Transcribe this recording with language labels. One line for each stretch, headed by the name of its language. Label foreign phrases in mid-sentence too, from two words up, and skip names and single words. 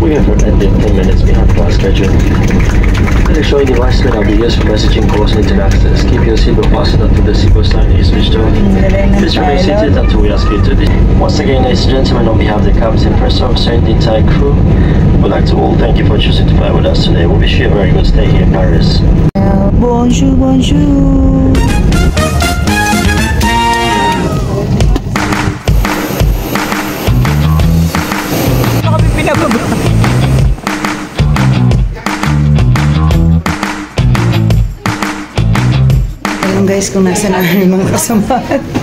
English: We have ended 10 minutes behind class schedule. Electronic devices may not be used for messaging calls and internet access. Keep your seatbelt fastened until the seatbelt sign is switched off. Please remain seated until we ask you to leave. Once again, ladies and gentlemen, on behalf of the captain, first officer, and the entire crew, we'd like to all thank you for choosing to fly with us today. We wish you a very good stay here in Paris.
French: Bonjour, bonjour.
Filipino: Alam guys kung nasa na yung mga kasamahan.